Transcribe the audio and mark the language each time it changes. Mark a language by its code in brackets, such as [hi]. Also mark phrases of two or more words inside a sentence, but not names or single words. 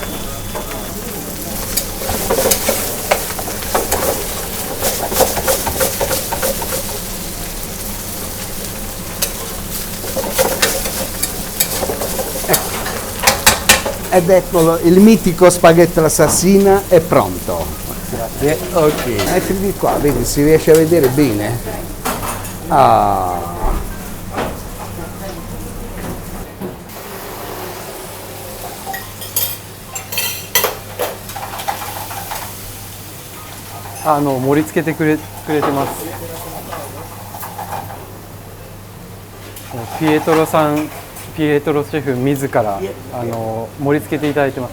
[it] Ed eccolo, il mitico spaghetto all'assassina è pronto. Grazie. Ok, mettili qua, vedi, si riesce a vedere bene. Ah. [ja] Ah, 盛り付けてくれてます。ピエトロシェフ自ら盛り付けていただいてます。